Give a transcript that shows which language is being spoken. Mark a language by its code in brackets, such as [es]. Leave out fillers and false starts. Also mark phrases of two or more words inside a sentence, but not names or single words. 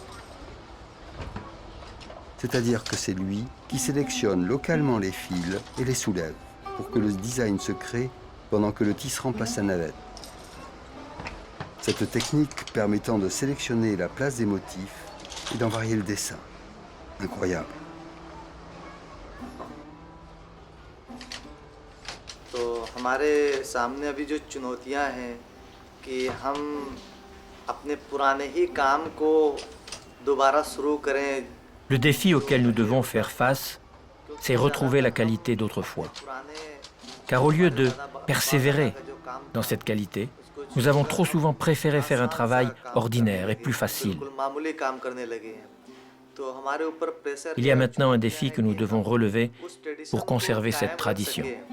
[fr] C'est-à-dire que c'est lui qui sélectionne localement les fils et les soulève pour que le design se crée pendant que le tisserand passe sa navette. Cette technique permettant de sélectionner la place des motifs et d'en varier le dessin. Incroyable. [hi] तो हमारे सामने अभी जो चुनौतियां हैं कि हम अपने पुराने ही काम को दोबारा शुरू करें. [fr] Le défi auquel nous devons faire face, c'est retrouver la qualité d'autrefois. Car au lieu de persévérer dans cette qualité, nous avons trop souvent préféré faire un travail ordinaire et plus facile. Il y a maintenant un défi que nous devons relever pour conserver cette tradition.